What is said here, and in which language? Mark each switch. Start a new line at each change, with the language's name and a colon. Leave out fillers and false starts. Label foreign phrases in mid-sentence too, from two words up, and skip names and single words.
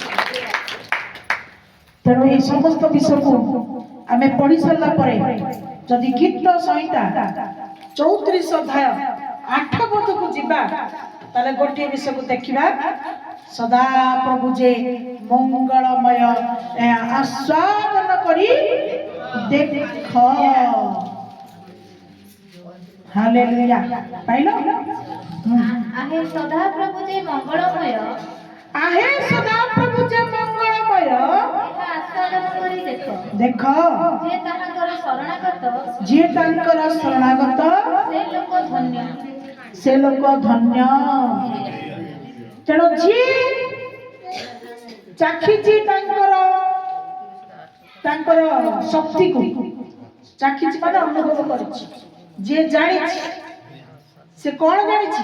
Odia: ତେଣୁ এই ସମସ୍ତ ବିଷୟକୁ ଆମେ ପଢି ସାରିଲା ପରେ ଯଦି ଗୀତ ସଂହିତା 34 ଅଧ୍ୟାୟ 8 ପଦକୁ ଯିବା ତାହେଲେ ଗୋଟିଏ ବିଷୟକୁ ଦେଖିବା, ସଦା ପ୍ରଭୁ ଯେ ମଙ୍ଗଳମୟ ଆସ୍ୱାଦନ କରି ଦେଖ। ହାଲେଲୁୟା। ପାଇଲ? ଆହେ ସଦା ପ୍ରଭୁ ଯେ ମଙ୍ଗଳମୟ, ଆହେ ସଦା ପ୍ରଭୁ ଯେ ମଙ୍ଗଳମୟ ଏହା ଆସ୍ୱାଦନ କରି ଦେଖ। ଦେଖ ଯେ ତାହାଙ୍କର ଶରଣାଗତ, ଯିଏ ତାଙ୍କର ଶରଣାଗତ ସେ ଲୋକ ଧନ୍ୟ। ସେ ଲୋକ ଧନ୍ୟ। ତେଣୁ ଯିଏ ଚାଖିଛି ତାଙ୍କର ଶକ୍ତିକୁ, ଚାଖିଛି ମାନେ ଅନୁଭବ କରିଛି, ଯିଏ ଜାଣିଛି ସେ କଣ ଜାଣିଛି?